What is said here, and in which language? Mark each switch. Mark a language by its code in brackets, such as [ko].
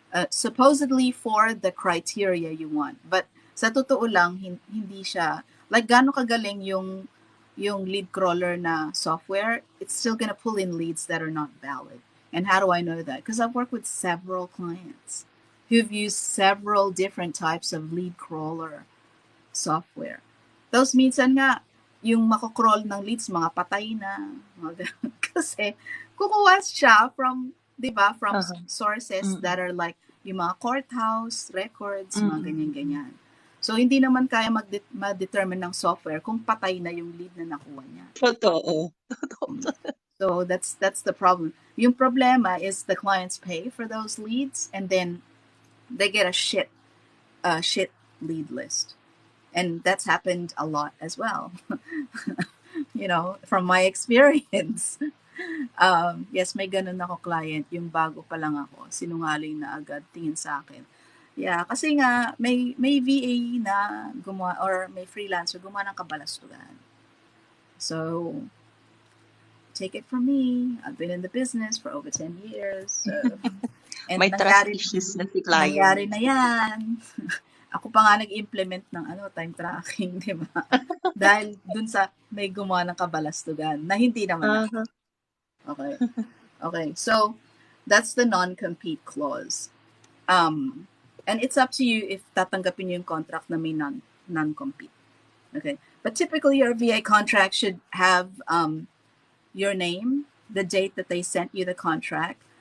[en] supposedly for the criteria you want. But [tl] sa totoo lang, hindi siya, like gaano kagaling yung lead crawler na software, [en] it's still gonna pull in leads that are not valid. And how do I know that? Because I've worked with several clients who've used several different types of lead crawler software. [tl] Tapos minsan nga, yung makocrawl ng leads, mga patay na. Kasi kukuha siya from, di ba, [en] from sources that are like [tl] yung mga courthouse records, mga ganyan-ganyan. So, hindi naman kaya ma-determine ng software kung patay na yung lead na nakuha niya. Totoo. [en] So, that's the problem. [tl] Yung problema [en] is the clients pay for those leads and then they get a shit lead list. And that's happened a lot as well. From my experience. [tl] Yes, may ganun ako client, yung bago pa lang ako, sinungaling na agad tingin sa akin. Yeah, kasi nga may VA na gumawa or may freelancer gumawa ng kabalastugan. [en] So, take it from me. I've been in the business for over 10 years. So, and [tl] May trust issues na si client. Nangyari na yan. Ako pa nga nag-implement ng time tracking, di ba? Dahil dun sa may gumawa ng kabalastugan na hindi naman ako. [en] Okay. So that's the non-compete clause. And it's up to you if [tl] tatanggapin niyo yung contract na may non-compete. [en] Okay. But typically your VA contract should have your name, the date that they sent you the contract.